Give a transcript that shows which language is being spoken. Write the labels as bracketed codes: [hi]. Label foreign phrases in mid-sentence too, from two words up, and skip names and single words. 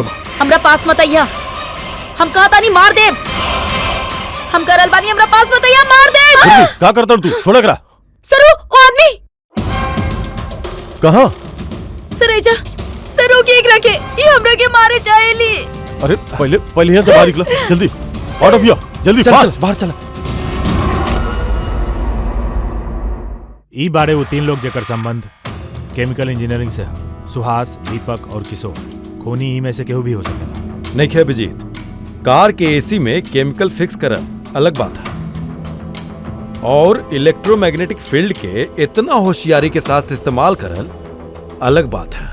[bho] हमरा पास मत आइया, हम कहा तानी मार दे। हम करल बानी, हमरा पास मत आइया, मार दे। क्या करता तू? छोड़ा करा। सर वो आदमी कहाँ? सर ऐजा, सर वो केक रखे, ये हमरा के मारे चाहेली। अरे पहले यहाँ से बाहर निकला, जल्दी [en] out of here, [bho] जल्दी फास्ट बाहर चला। ई बारे वो तीन लोग जेकर संबंध [en] chemical engineering [bho] से है, सुहास, दीपक और किशोर। खूनी ई में से केहू भी हो सकेला। नहीं खे अभिजीत, कार के एसी में केमिकल फिक्स करल अलग बात है, और [en] electromagnetic field [bho] के इतना होशियारी के साथ इस्तेमाल करल अलग बात है।